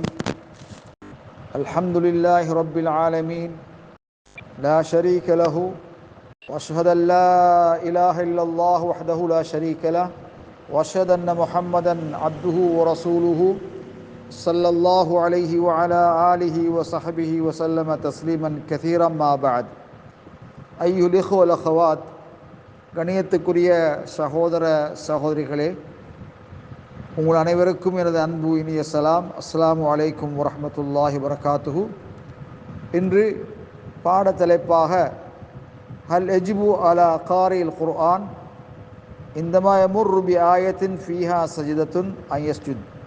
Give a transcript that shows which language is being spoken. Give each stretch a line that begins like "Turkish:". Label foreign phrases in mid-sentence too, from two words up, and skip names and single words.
Arabic: الحمد لله رب العالمين لا شريك له واشهد ان لا اله الا الله وحده لا شريك له واشهد ان محمدا عبده ورسوله صلى الله عليه وعلى اله وصحبه وسلم تسليما كثيرا ما بعد. ايها الاخوه والاخوات,
Tamil: கணியத்துக்குரிய சகோதர சகோதரிகளே, உங்கள் அனைவருக்கும் எனது அன்பு இனிய சலாம்.
Arabic: السلام عليكم ورحمة الله وبركاته.
Tamil: இன்று பாடத்தலைப்பாக
Arabic: هل يجب على قارئ القرآن عندما يمر بآية فيها سجدة أن يسجد.